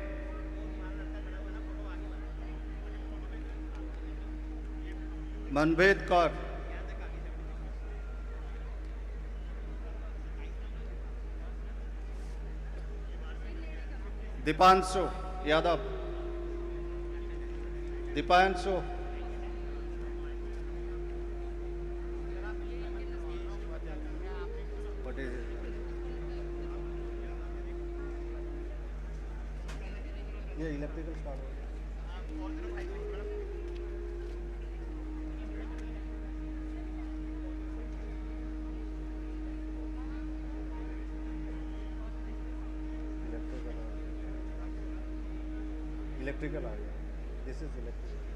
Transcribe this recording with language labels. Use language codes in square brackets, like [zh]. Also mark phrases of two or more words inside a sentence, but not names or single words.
[en] Manbhet Kaur, Dipanshu Yadav, Dipanshu, what is it? Yeah, electrical start. इलेक्ट्रिकल [hi] आ गया [en] this is electrical